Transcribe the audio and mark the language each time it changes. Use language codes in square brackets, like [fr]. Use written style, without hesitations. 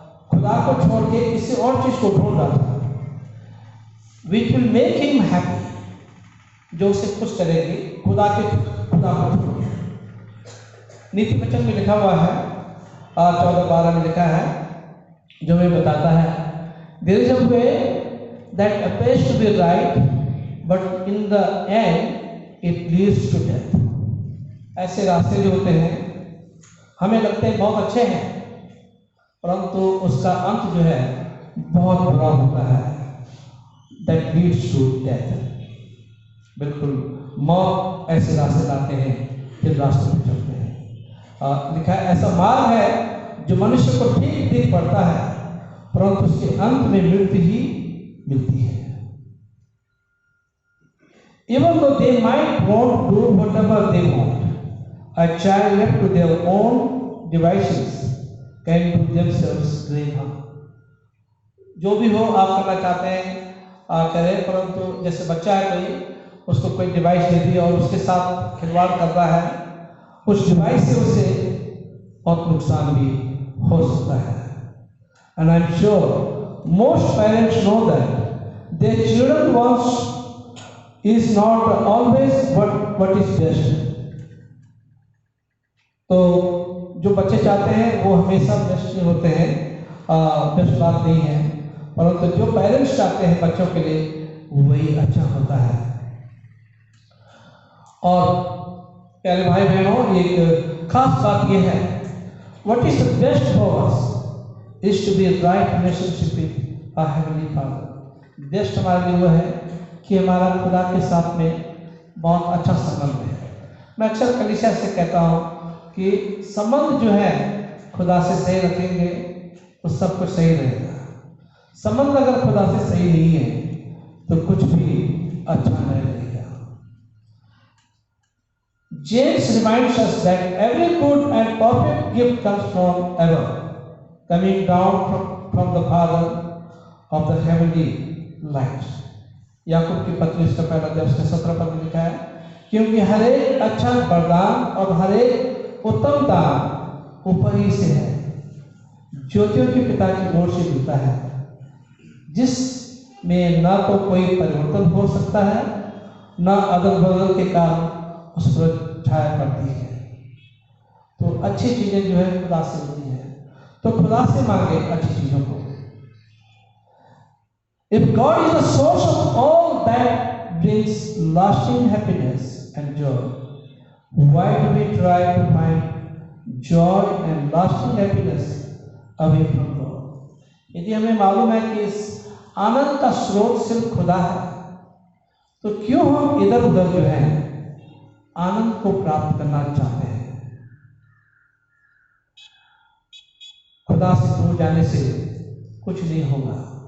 [hi] खुदा को छोड़ के किसी और चीज को ढूंढ रहा था, [en] which will make him happy, [hi] जो उसे खुश करेगी खुदा को छोड़ के। नीति वचन में लिखा हुआ है 14:12 में लिखा है, जो हमें बताता है, [en] there is a way that appears to be right, but in the end it leads to death. [hi] ऐसे रास्ते जो होते हैं हमें लगते हैं बहुत अच्छे हैं, परंतु उसका अंत जो है बहुत बुरा होता है, [en] that leads to death. [hi] बिल्कुल मौत ऐसे रास्ते लाते हैं, फिर रास्ते में चलते हैं। लिखा है, ऐसा मार्ग है जो मनुष्य को ठीक दिख पड़ता है, परंतु उसके अंत में मृत्यु ही मिलती है। [en] Even though they might want to do whatever they want, a child left to their own devices can do themselves great harm. [hi] जो भी हो आप करना चाहते हैं करें, परंतु जैसे बच्चा है कोई, उसको कोई डिवाइस दे दी और उसके साथ खिलवाड़ कर रहा है, उस डिवाइस से उसे बहुत नुकसान भी हो सकता है। [en] And I'm sure most parents know that their children wants is not always what is best. [hi] तो जो बच्चे चाहते हैं वो हमेशा बेस्ट नहीं होते हैं, बेस्ट बात नहीं है, परंतु जो पेरेंट्स चाहते हैं बच्चों के लिए वही अच्छा होता है। और प्यारे भाई बहनों, एक खास बात यह है, [en] what is the best for us is to be a right relationship with our heavenly Father. [hi] Best हमारे लिए वो है कि हमारा खुदा के साथ में बहुत अच्छा संबंध है। मैं अक्सर कलीसिया से कहता हूँ कि संबंध जो है खुदा से सही रखेंगे तो सब कुछ सही रहेगा। संबंध अगर खुदा से सही नहीं है तो कुछ भी अच्छा नहीं रहेगा। [en] James reminds us that every good and perfect gift comes from above, coming down from the Father of the heavenly lights. [hi] याकूब की पत्री उसका पहला अध्याय 17 पद में लिखा है, क्योंकि हर एक अच्छा वरदान और हर एक उत्तम दान ऊपर ही से है, ज्योतियों के पिता की ओर से मिलता है, जिसमें न तो कोई परिवर्तन हो सकता है, न अदल बदल के कारण उस पर छाया पड़ती है। तो अच्छी चीजें जो है खुदा से होती है, तो खुदा से मांगे अच्छी चीजों को। [en] If God is the source of all that brings lasting happiness and joy, why do we try to find joy and lasting happiness away from God? [hi] यदि हमें मालूम है कि इस आनंद का स्रोत सिर्फ खुदा है, तो क्यों हम इधर उधर जो है आनंद को प्राप्त करना चाहते हैं? खुदा से दूर जाने से कुछ नहीं होगा।